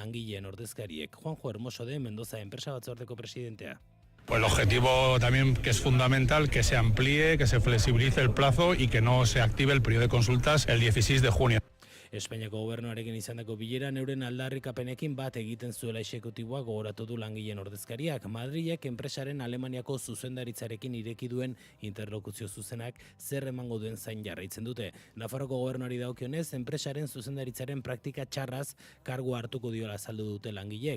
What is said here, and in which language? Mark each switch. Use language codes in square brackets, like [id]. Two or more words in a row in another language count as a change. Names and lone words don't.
[eu] langileen ordezkariek. Juanjo Hermoso de Mendoza enpresa batzordeko presidentea. [es] Pues el objetivo también que es fundamental, que se amplíe, que se flexibilice el plazo y que no se active el periodo de consultas el 16 de junio. [eu] Espainiako gobernuarekin izandako bileran euren aldarrikapenekin bat egiten zuela exekutiboa gogoratu du langileen ordezkariak. Madrilek enpresaren Alemaniako zuzendaritzarekin ireki duen interlokuzio zuzenak zer emango duen zain jarraitzen dute. Nafarroko gobernuari dagokionez, enpresaren zuzendaritzaren praktika txarraz kargu hartuko diola azaldu dute langileek.